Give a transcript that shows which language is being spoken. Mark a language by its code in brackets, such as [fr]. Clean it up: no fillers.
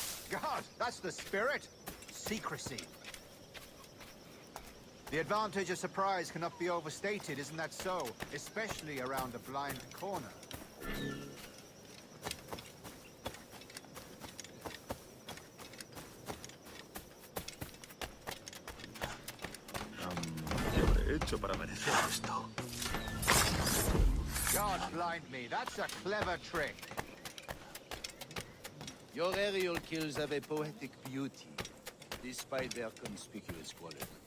[en] God, that's the spirit. Secrecy. The advantage of surprise cannot be overstated, isn't that so? Especially around a blind corner. [es] ¿Qué habré hecho para merecer esto? [en] God blind me, that's a clever trick. Your aerial kills have a poetic beauty, despite their conspicuous quality.